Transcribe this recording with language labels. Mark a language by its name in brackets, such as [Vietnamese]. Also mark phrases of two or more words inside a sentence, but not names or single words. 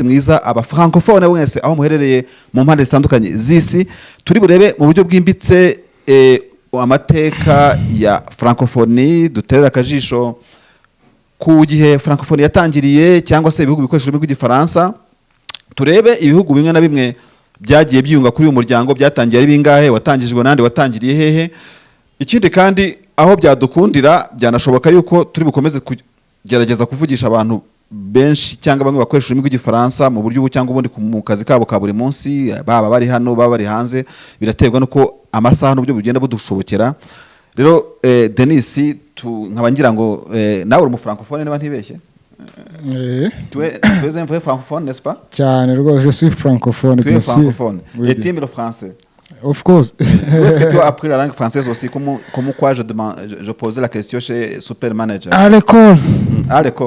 [Kinyarwanda] mwiza aba francophone wese aho muherereye mu mpande zitandukanye z'isi turi burebe mu buryo bwimbitse amateka ya francophonie duterera akajisho ku gihe francophonie yatangiriye cyangwa se ibihugu bikoresha ururimi rw'igifaransa turebe ibihugu bimwe na bimwe byagiye byiyunga kuri uyu muryango byatangiye ari bingahe watangijwe nande watangiriye hehe ikindi kandi aho byadukundira byanashoboka yuko turi bukomeze kugerageza kuvugisha abantu benshi cyangwa bamwe bakoresha ururimi rw'igifaransa mu buryo ubu cyangwa ubundi mu kazi kabo ka buri munsi, baba bari hano baba bari hanze, biraterwa nuko amasaha n'uburyo bugenda budushobokera. Rero Denis, nkaba ngira ngo nawe uri umufrancophone niba ntibeshye. [French] Tu es un vrai francophone, n'est-ce pas? Tiens, je suis francophone. Tu es francophone. Oui, et tu aimes le français? [English] Of course. [French] Est-ce que tu as appris la langue française aussi? Comment quoi je posais la question chez Super Manager? À l'école. À l'école?